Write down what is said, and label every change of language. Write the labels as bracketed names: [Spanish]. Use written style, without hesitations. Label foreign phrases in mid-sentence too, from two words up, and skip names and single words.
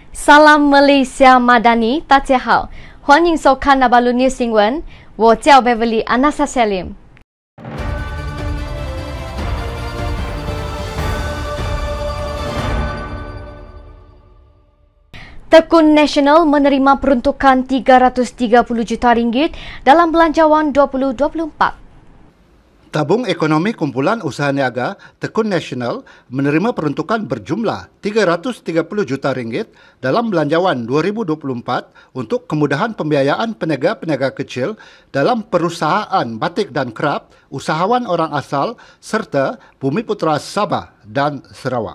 [Malay] Salam Malaysia Madani， [Chinese] 大家好，欢迎收看 [Malay] Nabalu News [Chinese] 新闻，我叫 [Malay] Beverly Anastasia Lim。Tekun Nasional menerima peruntukan 330 juta ringgit dalam Belanjawan 2024. Tabung Ekonomi Kumpulan Usaha Niaga Tekun Nasional menerima peruntukan berjumlah 330 juta ringgit dalam Belanjawan 2024 untuk kemudahan pembiayaan peniaga-peniaga kecil dalam perusahaan batik dan kraf, usahawan orang asal serta Bumiputera Sabah dan Sarawak.